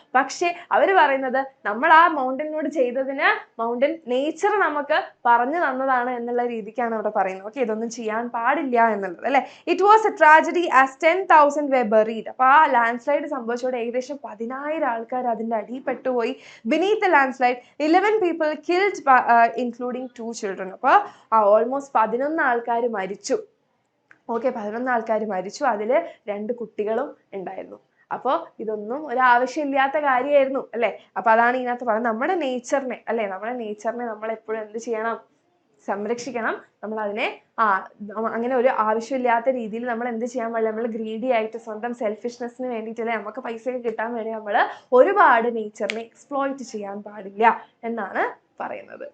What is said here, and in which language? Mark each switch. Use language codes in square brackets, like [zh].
[ml] പക്ഷെ അവര് പറയുന്നത് നമ്മൾ ആ മൗണ്ടനോട് ചെയ്തതിന് മൗണ്ടൻ നേച്ചർ നമുക്ക് പറഞ്ഞു തന്നതാണ് എന്നുള്ള രീതിക്കാണ് അവിടെ പറയുന്നത്. ഓക്കെ, ഇതൊന്നും ചെയ്യാൻ പാടില്ല എന്നുള്ളത് അല്ലെ. [en] It was a tragedy as 10,000 were buried. [ml] അപ്പൊ ആ ലാൻഡ് സ്ലൈഡ് സംഭവിച്ചോടെ ഏകദേശം 10,000 ആൾക്കാർ അതിന്റെ അടിയിൽ പെട്ടുപോയി. [en] beneath the landslide 11 people killed including 2 children. [ml] അപ്പൊ ഓൾമോസ്റ്റ് 11 ആൾക്കാർ മരിച്ചു. ഓക്കെ, 11 ആൾക്കാർ മരിച്ചു, അതില് 2 കുട്ടികളും ഉണ്ടായിരുന്നു. അപ്പോൾ ഇതൊന്നും ഒരു ആവശ്യമില്ലാത്ത കാര്യമായിരുന്നു അല്ലെ. അപ്പൊ അതാണ് ഇതിനകത്ത് പറയുന്നത്, നമ്മുടെ നേച്ചറിനെ അല്ലെ, നമ്മുടെ നേച്ചറിനെ നമ്മൾ എപ്പോഴും എന്ത് ചെയ്യണം, സംരക്ഷിക്കണം. നമ്മൾ അതിനെ അങ്ങനെ ഒരു ആവശ്യമില്ലാത്ത രീതിയിൽ നമ്മൾ എന്ത് ചെയ്യാൻ പാടില്ല, നമ്മൾ ഗ്രീഡി ആയിട്ട് സ്വന്തം സെൽഫിഷ്നെസ്സിന് വേണ്ടിയിട്ടല്ലേ, നമുക്ക് പൈസയൊക്കെ കിട്ടാൻ വേണ്ടി നമ്മൾ ഒരുപാട് നേച്ചറിനെ എക്സ്പ്ലോയിറ്റ് ചെയ്യാൻ പാടില്ല എന്നാണ് പറയുന്നത്.